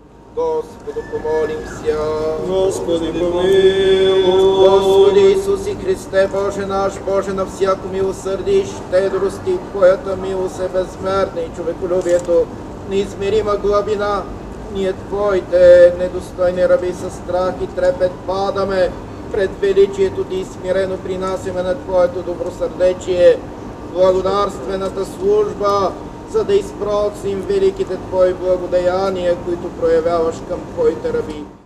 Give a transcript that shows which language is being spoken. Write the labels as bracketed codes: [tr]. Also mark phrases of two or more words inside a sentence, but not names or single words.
[cu] Господу помолимся. Господи, помилуй. [bg] Господи Исусе Христе, Боже наш, Боже на всяку милосърдие, щедрости, Твоята милост е безмерна и човеколюбието неизмерима глъбина. Ние Твоите недостойни раби със страх и трепет падаме пред величието Ти и смирено принасяме на Твоето добросърдечие благодарствената служба, за да изпроцним великите Твои благодеяния, които проявяваш към Твоите раби.